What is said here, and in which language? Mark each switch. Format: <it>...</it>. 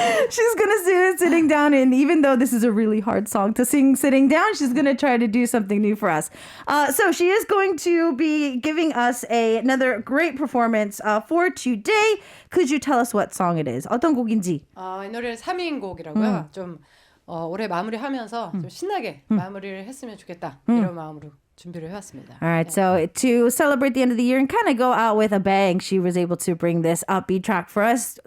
<en>She's gonna sitting down, and even though this is a really hard song to sing sitting down, she's gonna try to do something new for us. So she is going to be giving us another great performance for today. Could you tell us what song it is?</en> <ko>어떤 곡인지? 이 노래는 사미인곡이라고요. 좀 올해 마무리하면서 좀 신나게 마무리를 했으면 좋겠다 이런 마음으로 준비를 해왔습니다.</ko> <en>All right, so to celebrate the end of the year and kind of go out with a bang, she was able to bring this upbeat track for us.</en>